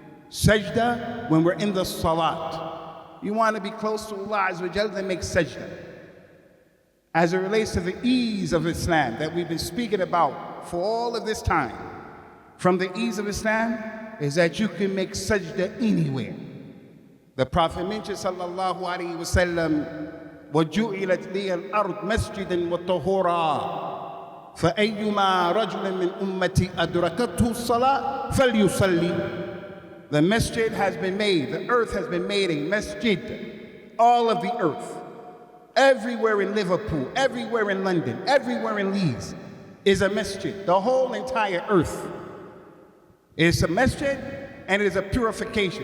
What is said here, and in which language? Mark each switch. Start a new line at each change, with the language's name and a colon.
English: Sajda when we're in the salat. You want to be close to Allah Azza wa Jalla, then make sajda. As it relates to the ease of Islam that we've been speaking about for all of this time, from the ease of Islam is that you can make sajda anywhere. The Prophet mentioned,
Arabic: sallallahu alayhi wa sallam, وَجُعِلَتْ لِيَ الْأَرْض مَسْجِدًا وَطَهُورًا فَأَيُّمَا رَجُلٍ مِّنْ أُمَّتِي أَدْرَكَتْهُ الصَّلَاةُ فَلْيُصَلِّ.
English: The masjid has been made, the earth has been made a masjid. All of the earth, everywhere in Liverpool, everywhere in London, everywhere in Leeds is a masjid. The whole entire earth is a masjid, and it is a purification.